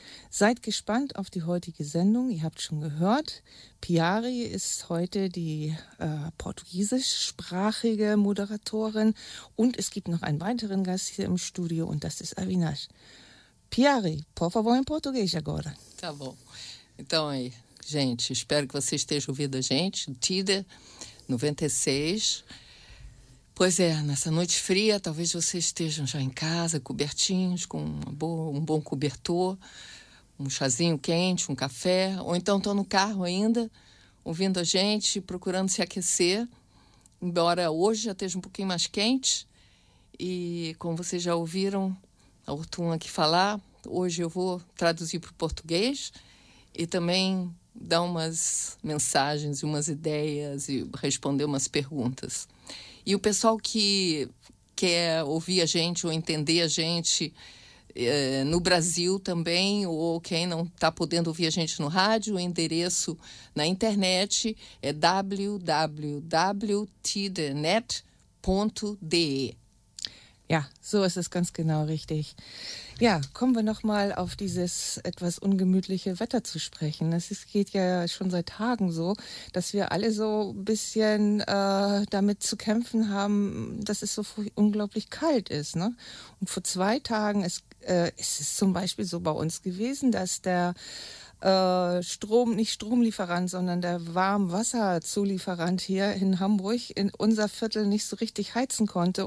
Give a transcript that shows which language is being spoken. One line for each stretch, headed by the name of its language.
German: Seid gespannt auf die heutige Sendung. Ihr habt schon gehört, Piari ist heute die portugiesischsprachige Moderatorin und es gibt noch einen weiteren Gast hier im Studio und das ist Avinash.
Portuguese: Pierre, por favor, em português agora. Tá bom. Então, aí, gente, espero que você esteja ouvindo a gente. Tida, 96. Pois é, nessa noite fria, talvez vocês estejam já em casa, cobertinhos, com um bom cobertor, um chazinho quente, um café, ou então estão no carro ainda, ouvindo a gente, procurando se aquecer, embora hoje já esteja um pouquinho mais quente. E como vocês já ouviram a Hortum aqui falar, hoje eu vou traduzir para o português e também dar umas mensagens, umas ideias e responder umas perguntas. E o pessoal que quer ouvir a gente ou entender a gente no Brasil também, ou quem não está podendo ouvir a gente no rádio, o endereço na internet é www.tidenet.de.
German: Ja, so ist es ganz genau richtig. Ja, kommen wir nochmal auf dieses etwas ungemütliche Wetter zu sprechen. Es geht ja schon seit Tagen so, dass wir alle so ein bisschen damit zu kämpfen haben, dass es so unglaublich kalt ist, ne? Und vor zwei Tagen ist es zum Beispiel so bei uns gewesen, dass der Strom, nicht Stromlieferant, sondern der Warmwasserzulieferant hier in Hamburg in unser Viertel nicht so richtig heizen konnte.